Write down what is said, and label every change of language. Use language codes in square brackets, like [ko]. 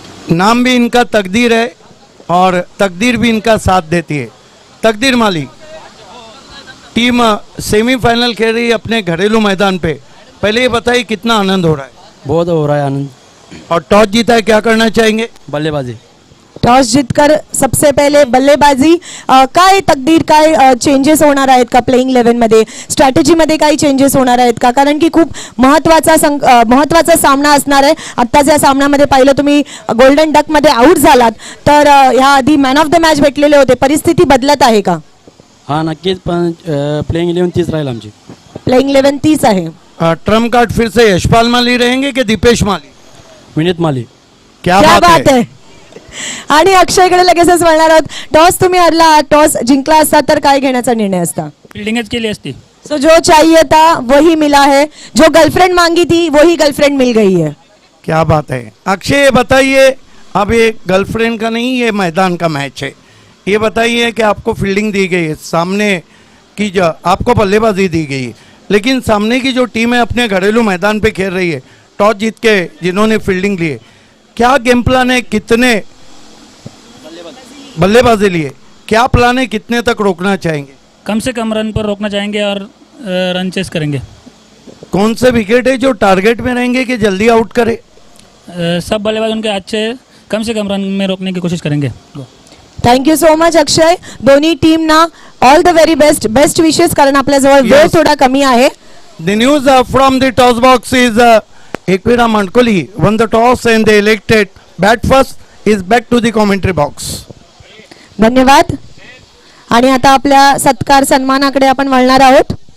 [hi] नाम भी इनका तकदीर है और तकदीर भी इनका साथ देती है. तकदीर माली, टीम सेमीफाइनल खेल रही है अपने घरेलू मैदान पे. पहले ये बताइए कितना आनंद हो रहा है? बहुत हो रहा है आनंद. और टॉस जीता है, क्या करना चाहेंगे? बल्लेबाजी. टॉस जीतकर सबसे पहले बल्लेबाजी. [mr] काय तकदीर, काय चेंजेस होणार आहेत का प्लेइंग 11 मध्ये? स्ट्रॅटेजी मध्ये काही चेंजेस होणार आहेत का? कारण की खूप महत्वाचा सामना असणार आहे. आत्ताच या सामन्यामध्ये पाहिलं तुम्ही गोल्डन डक मध्ये आउट झालात, तर ह्या आधी मॅन ऑफ द मॅच भेटलेले होते. परिस्थिती बदलत आहे का? हाँ नक्कीच, पण प्लेइंग 11 तीच राहील आमची. प्लेइंग 11 तीच आहे. [hi] ट्रम्प कार्ड फिर से यशपाल माली रहेंगे कि दीपेश माली? विनीत माली. क्या क्या बात बात है. [mr] आहे. आणि अक्षयकडे लगेचच वळणार आहोत. टॉस तुम्ही हरला, टॉस जिंकला असता तर काय घेण्याचा निर्णय असता? फील्डिंगच केली असती. [hi] सो जो चाहिए था वही मिला है, जो गर्लफ्रेंड मांगी थी वही गर्लफ्रेंड मिल गई है. क्या बात है. अक्षय, ये बताइए, अब ये गर्लफ्रेंड का नहीं, ये मैदान का मैच है. ये बताइए कि आपको फील्डिंग दी गई है, सामने की जो आपको बल्लेबाजी दी गई है, लेकिन सामने की जो टीम है अपने घरेलू मैदान पे खेल रही है, टॉस जीत के जिन्होंने फील्डिंग ली है, क्या गेम प्लान है, कितने बल्लेबाजी लिए, क्या प्लान है, कितने तक रोकना चाहेंगे? कम से कम रन पर रोकना चाहेंगे और रन चेस करेंगे। कौन से विकेट है जो टारगेट में रहेंगे कि जल्दी आउट करे? सब बल्लेबाज उनके अच्छे, कम से कम रन में रोकने की कोशिश करेंगे। गो। [en] Thank you so much Akshay. [mr] दोन्ही टीमना [en] All the very best, best wishes. [mr] कारण आपल्याजवळ वेळ [en] Yes. [mr] थोडा कमी आहे. [en] The news from the toss box is Equira Mankoli won the toss and they elected bat first. Is back to the commentary box. [mr] धन्यवाद. आणि आता आपल्या सत्कार सन्मानाकडे आपण वळणार आहोत.